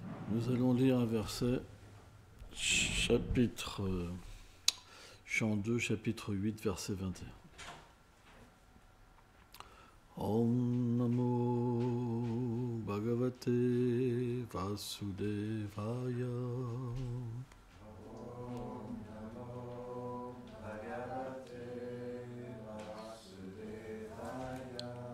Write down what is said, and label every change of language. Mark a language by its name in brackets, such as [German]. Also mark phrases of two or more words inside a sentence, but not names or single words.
[French] Nous allons lire un verset, chant 2, chapitre 8, verset 21. [Sanskrit] ॐ नमो भगवते वासुदेवाय. ॐ नमो भगवते वासुदेवाय.